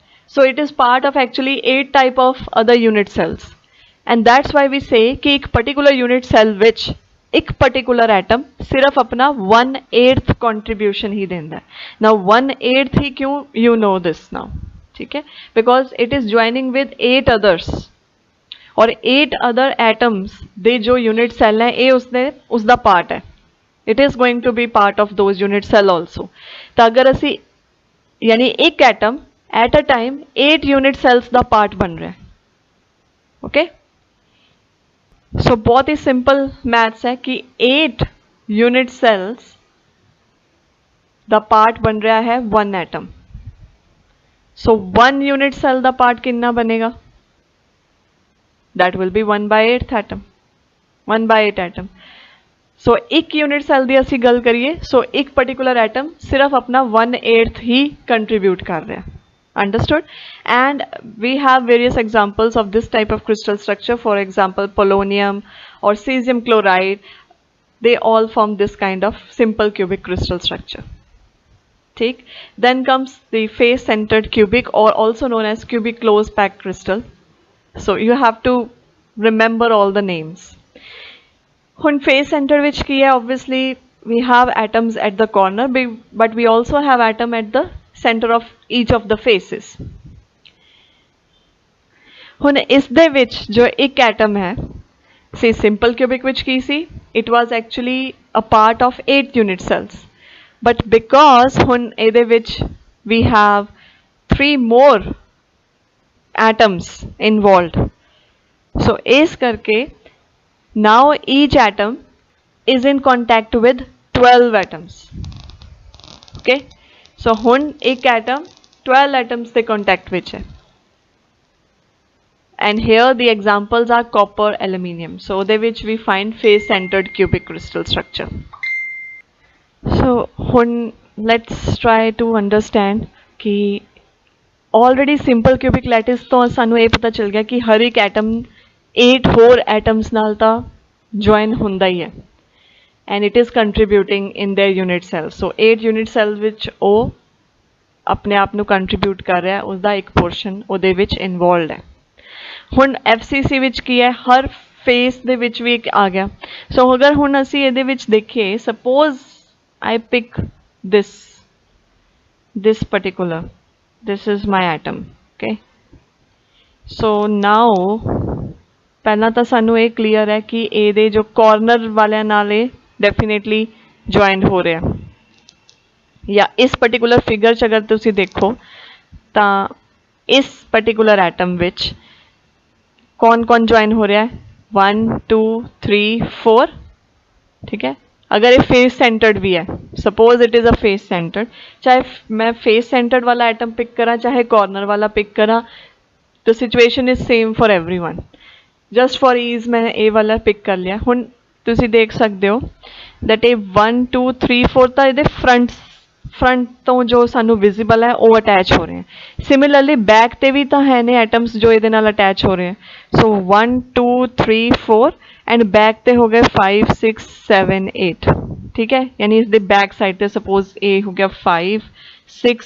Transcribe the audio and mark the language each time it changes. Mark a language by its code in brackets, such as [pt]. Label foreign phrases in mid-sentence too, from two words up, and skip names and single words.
[en] so it is part of actually 8 type of other unit cells, and that's why we say [hi] कि एक पर्टिकुलर यूनिट सेल विच एक पर्टिकुलर एटम सिर्फ अपना 1/8 कॉन्ट्रीब्यूशन ही देता है। [en] नाउ 1/8 [hi] ही क्यों, [en] you know this now, [hi] ठीक है, [en] because it is joining with 8 others, [hi] और 8 [en] other atoms [hi] दे जो [en] unit cell [hi] है ये उसका पार्ट है। [en] it is going to be part of those unit cell also. [hi] तो अगर असी यानी एक एटम [en] at a time [hi] 8 [en] unit cells [hi] का पार्ट बन रहा है। [en] okay, so [hi] बहुत ही [en] simple maths [hi] है कि 8 [en] unit cells [hi] द पार्ट बन रहा है 1 एटम। सो 1 [en] unit cell [hi] द पार्ट कितना बनेगा, [en] that will be 1/8th atom, 1/8 atom. [hi] सो एक [en] unit cell [pa] ਕੀ ਅਸੀ ਗੱਲ ਕਰੀਏ, [hi] सो एक [en] particular atom [hi] सिर्फ अपना 1/8 ही कंट्रीब्यूट कर रहा है. [en] Understood? And we have various examples of this type of crystal structure. For example, polonium or cesium chloride, they all form this kind of simple cubic crystal structure. [hi] ठीक. [en] Then comes the face-centered cubic, or also known as cubic close packed crystal. So you have to remember all the names. ਹੁਣ face center which [pa] ਕੀ ਹੈ, [en] obviously we have atoms at the corner, but we also have atom at the center of each of the faces. [pa] ਹੁਣ ਇਸ ਦੇ ਵਿੱਚ ਜੋ ਇੱਕ ਐਟਮ ਹੈ, [en] say simple cubic which [pa] ਕੀ ਸੀ, [en] it was actually a part of 8 unit cells, but because [pa] ਹੁਣ ਇਹਦੇ ਵਿੱਚ [en] we have 3 more atoms involved, so [pa] ਇਸ ਕਰਕੇ [en] now each atom is in contact with 12 atoms. Okay, so [pa] ਹੁਣ एक atom 12 atoms ਦੇ contact ਵਿੱਚ है. [en] And here the examples are copper, aluminium. So [pa] ਉਹਦੇ ਵਿੱਚ [en] we find face-centered cubic crystal structure. [pa] So ਹੁਣ [en] let's try to understand [pa] कि [en] already simple cubic lattice [pa] ਤੋਂ ਸਾਨੂੰ ਇਹ ਪਤਾ ਚੱਲ ਗਿਆ ਕਿ ਹਰ ਇੱਕ atom 8 ਹੋਰ atoms ਨਾਲ ਤਾਂ join ਹੁੰਦਾ ਹੀ ਹੈ. [en] And it is contributing in their unit cells. [pa] So 8 [en] unit cells [pa] ਵਿੱਚ ਉਹ ਆਪਣੇ ਆਪ ਨੂੰ contribute ਕਰ ਰਿਹਾ, ਉਸਦਾ ਇੱਕ portion ਉਹਦੇ ਵਿੱਚ involved ਹੈ. ਹੁਣ FCC ਵਿੱਚ ਕੀ ਹੈ, ਹਰ ਫੇਸ ਦੇ ਵਿੱਚ ਵੀ ਇੱਕ ਆ ਗਿਆ. ਸੋ ਅਗਰ ਹੁਣ ਅਸੀਂ ਇਹਦੇ ਵਿੱਚ ਦੇਖੀਏ, [en] suppose I pick this particular, this is my atom. Okay, so now [pa] ਪਹਿਲਾਂ ਤਾਂ ਸਾਨੂੰ ਇਹ ਕਲੀਅਰ ਹੈ ਕਿ ਇਹਦੇ ਜੋ ਕਾਰਨਰ ਵਾਲਿਆਂ ਨਾਲ ਇਹ ਡੈਫੀਨੇਟਲੀ ਜੁਆਇਨ ਹੋ ਰਿਹਾ, ਜਾਂ ਇਸ ਪਰਟੀਕੂਲਰ ਫਿਗਰ 'ਚ ਅਗਰ ਤੁਸੀਂ ਦੇਖੋ ਤਾਂ ਇਸ ਪਰਟੀਕੂਲਰ ਐਟਮ ਵਿੱਚ [hi] कौन कौन ज्वाइन हो रहा है, [pa] 1 2 3 4. [hi] ठीक है, अगर ये [en] face centered [hi] भी है, [en] suppose it is a face centered, [hi] चाहे मैं [en] face centered [hi] वाला एटम पिक करा चाहे कॉर्नर वाला पिक करा, तो [en] situation is same for everyone. just for ease [hi] मैं ए वाला पिक कर लिया. [pa] ਹੁਣ ਤੁਸੀ [hi] देख सकते हो दैट ये 1 2 3 4 [pa] ਤਾਂ ਇਹਦੇ [hi] फ्रंट तो जो सानू विजिबल है वो अटैच हो रहे हैं. सिमिलरली बैक ते भी तो है ने एटम्स जो ये अटैच हो रहे हैं. सो 1 2 3 4 एंड बैक ते हो गए 5 6 7 8. ठीक है, यानी इस बैक साइड ते सपोज ए हो गया 5 6.